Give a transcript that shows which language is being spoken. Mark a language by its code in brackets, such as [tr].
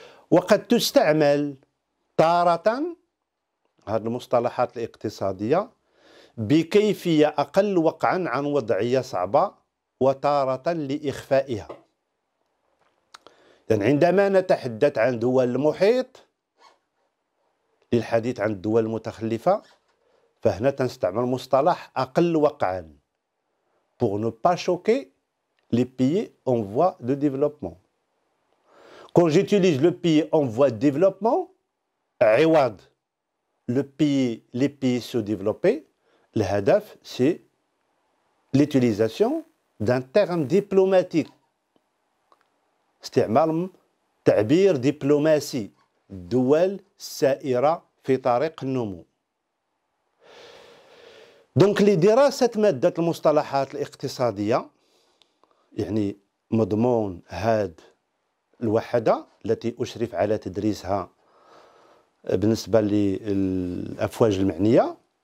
[ar] وقد تستعمل تارة هذه المصطلحات الاقتصادية بكيفية أقل وقعا عن وضعية صعبة وتارة لإخفائها. يعني عندما نتحدث عن دول المحيط للحديث عن الدول المتخلفة فهنا تنستعمل مصطلح أقل وقعا [fr] pour ne pas choquer les pays en voie de développement. Quand j'utilise le pays en voie de développement, [ar] عوض [fr] les pays sous-développés, le hadaf, c'est l'utilisation d'un terme diplomatique. [ar] استعمال تعبير دبلوماسي الدول السائرة في طريق النمو. دونك لدراسة مادة المصطلحات الاقتصادية، يعني مضمون هاد الوحدة التي أشرف على تدريسها بالنسبة للأفواج المعنية